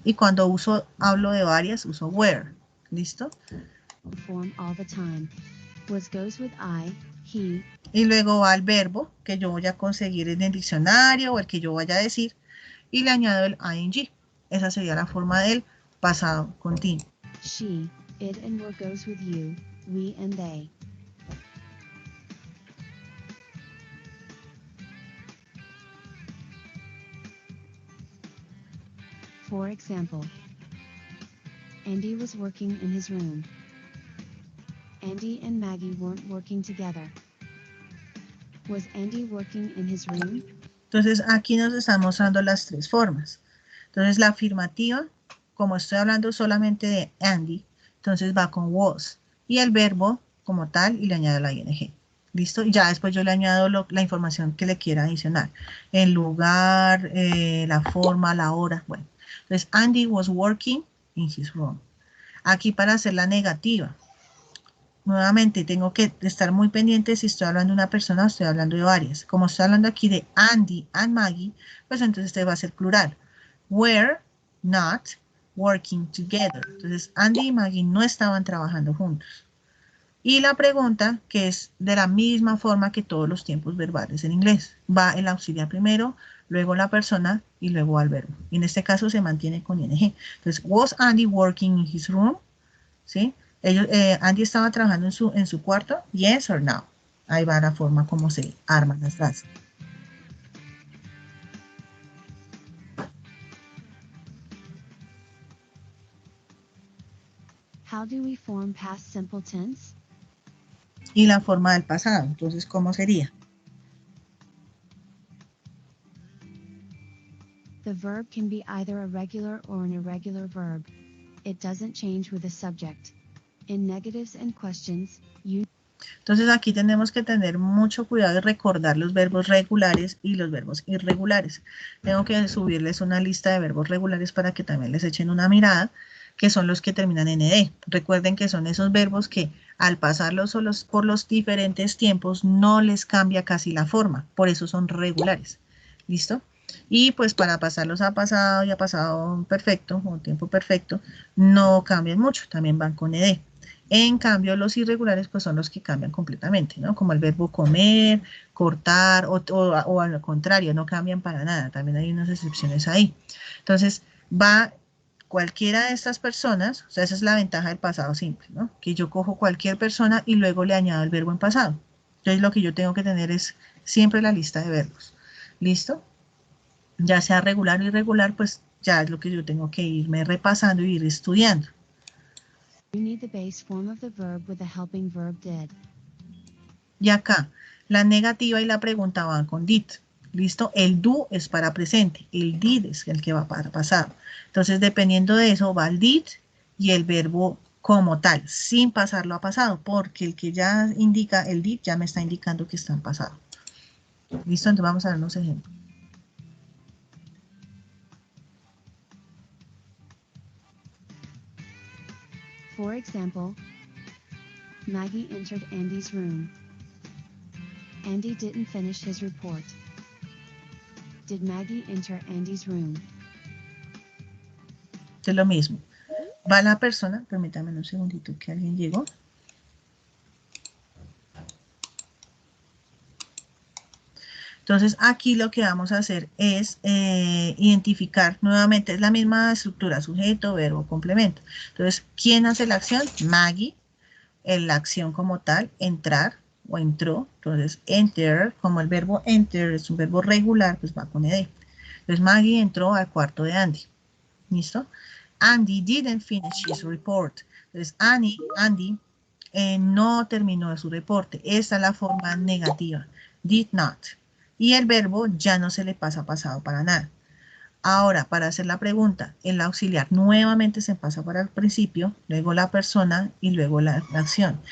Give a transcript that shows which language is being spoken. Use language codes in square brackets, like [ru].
[es] Y cuando hablo de varias, uso were. ¿Listo? [en] Form all the time. Was goes with I, he. [es] Y luego va el verbo que yo voy a conseguir en el diccionario o el que yo vaya a decir. Y le añado el ing. Esa sería la forma del pasado continuo. [en] She, it and were goes with you, we and they. For example, Andy was working in his room. Andy and Maggie weren't working together. Was Andy working in his room? [es] Entonces aquí nos están mostrando las 3 formas. Entonces la afirmativa, como estoy hablando solamente de Andy, entonces va con was. Y el verbo como tal y le añado la ing. ¿Listo? Y ya después yo le añado la información que le quiera adicionar. El lugar, la forma, la hora. Bueno, entonces [en] Andy was working in his room. [es] Aquí para hacer la negativa. Nuevamente tengo que estar muy pendiente si estoy hablando de una persona o estoy hablando de varias. Como estoy hablando aquí de Andy and Maggie, pues entonces este va a ser plural. [en] Were not working together. [es] Entonces Andy y Maggie no estaban trabajando juntos. Y la pregunta, que es de la misma forma que todos los tiempos verbales en inglés. Va el auxiliar primero, luego la persona y luego al verbo. Y en este caso se mantiene con ing. Entonces, [en] was Andy working in his room? [es] ¿Sí? Andy estaba trabajando en su cuarto. [en] Yes or no. [es] Ahí va la forma como se arman las frases. [en] How do we form past simple tense? [es] Y la forma del pasado. Entonces, ¿cómo sería? [en] The verb can be either a regular or an irregular verb. It doesn't change with the subject. In negatives and questions, you. [es] Entonces aquí tenemos que tener mucho cuidado y recordar los verbos regulares y los verbos irregulares. Tengo que subirles una lista de verbos regulares para que también les echen una mirada, que son los que terminan en ed. Recuerden que son esos verbos que al pasarlos por los diferentes tiempos no les cambia casi la forma, por eso son regulares. ¿Listo? Y pues para pasarlos a pasado y a pasado perfecto o tiempo perfecto no cambian mucho, también van con ed. En cambio, los irregulares pues son los que cambian completamente, ¿no? Como el verbo comer, cortar o al contrario, no cambian para nada. También hay unas excepciones ahí. Entonces, va cualquiera de estas personas, o sea, esa es la ventaja del pasado simple, ¿no? Que yo cojo cualquier persona y luego le añado el verbo en pasado. Entonces lo que yo tengo que tener es siempre la lista de verbos. ¿Listo? Ya sea regular o irregular, pues ya es lo que yo tengo que irme repasando y ir estudiando. [en] You need the base form of the verb with the helping verb did. [es] Y acá, la negativa y la pregunta van con did. ¿Listo? El do es para presente, el did es el que va para pasado. Entonces, dependiendo de eso, va el did y el verbo como tal, sin pasarlo a pasado, porque el que ya indica el did ya me está indicando que está en pasado. ¿Listo? Entonces vamos a ver unos ejemplos. [en] For example, Maggie entered Andy's room. Andy didn't finish his report. Did Maggie enter Andy's room? [es] Es lo mismo. Va la persona, permítame un segundito que alguien llegó. Entonces aquí lo que vamos a hacer es identificar nuevamente, es la misma estructura, sujeto, verbo, complemento. Entonces, ¿quién hace la acción? Maggie, la acción como tal, entrar o entró. Entonces, enter, como el verbo enter es un verbo regular, pues va con ed. Entonces, Maggie entró al cuarto de Andy. ¿Listo? [en] Andy didn't finish his report. [es] Entonces, Andy no terminó su reporte. Esta es la forma negativa. Did not. Y el verbo ya no se le pasa a pasado para nada. Ahora, para hacer la pregunta, el auxiliar nuevamente se pasa para el principio, luego la persona y luego la acción.